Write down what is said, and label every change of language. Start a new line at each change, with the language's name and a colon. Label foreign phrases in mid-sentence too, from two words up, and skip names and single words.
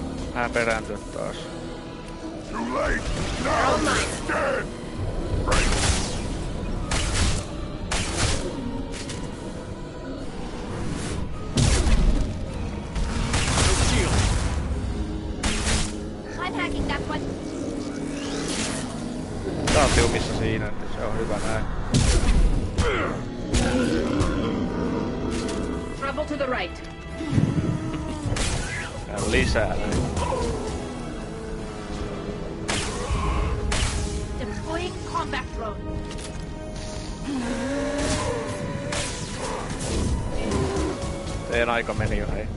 Finnish: Vähän perääntyä taas.
English: Too late! Now he's dead! Right. I'm hacking that one.
Finnish: Tää on tiumissa siinä, että se on hyvä näin.
English: Trouble to the right.
Finnish: Tää on lisää näin.
English: Deploying combat drone.
Finnish: Teidän aika meni jo, hei.